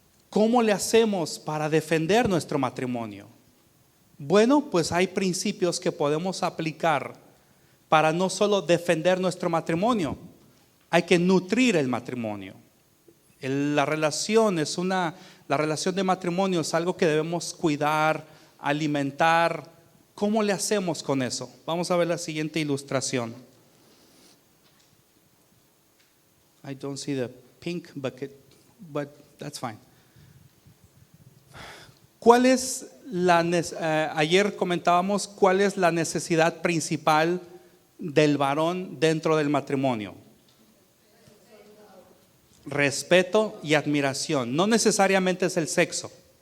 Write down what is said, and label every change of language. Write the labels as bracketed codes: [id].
[es] ¿Cómo le hacemos para defender nuestro matrimonio? Bueno, pues hay principios que podemos aplicar para no solo defender nuestro matrimonio, hay que nutrir el matrimonio. La relación de matrimonio es algo que debemos cuidar, alimentar. ¿Cómo le hacemos con eso? Vamos a ver la siguiente ilustración. [en] I don't see the pink bucket, but that's fine. [es] ¿Cuál es ayer comentábamos cuál es la necesidad principal del varón dentro del matrimonio? Respeto y admiración. No necesariamente es el sexo.